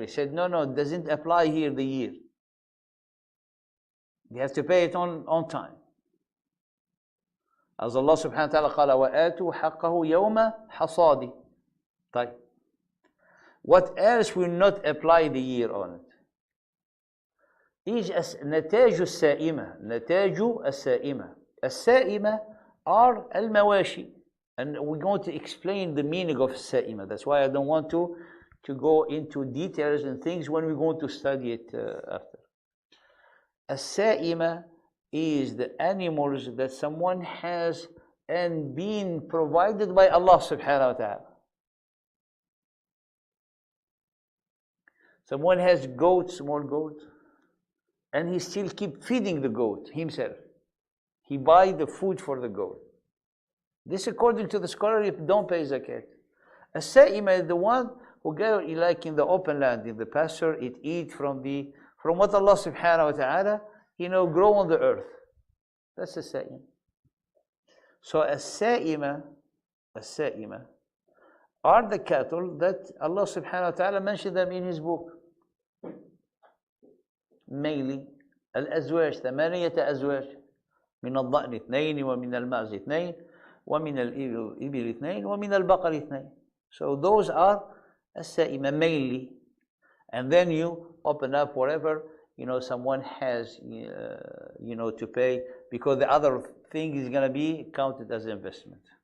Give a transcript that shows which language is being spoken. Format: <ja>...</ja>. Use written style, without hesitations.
<en>He said, no, it doesn't apply here the year. You have to pay it on time.</en> <ar>As Allah subhanahu wa ta'ala قال وَآتُوا حَقَّهُ يَوْمَ حَصَادِ.</ar> <en>What else will not apply the year on it?</en> <ar>Is نتاج السائمة. نتاج السائمة. السائمة are المواشي.</ar> <en>And we're going to explain the meaning of السائمة. That's why I don't want to go into details and things when we're going to study it after. السائمة is the animals that someone has and been provided by Allah subhanahu wa ta'ala. Someone has goats, small goats, and he still keep feeding the goat himself. He buy the food for the goat. This, according to the scholar, don't pay zakat. A sa'ima is the one who go like in the open land, in the pasture, it eat from what Allah subhanahu wa ta'ala, grow on the earth. That's a sa'ima. So a sa'ima are the cattle that Allah subhanahu wa ta'ala mentioned them in His book.</en> <ar>Mainly, الأزواج 8 أزواج من الضأن 2 ومن المعز 2 ومن الإبل 2 ومن البقر 2.</ar> <en>So those are السائمة mainly. And then you open up whatever someone has to pay, because the other thing is going to be counted as investment.</en>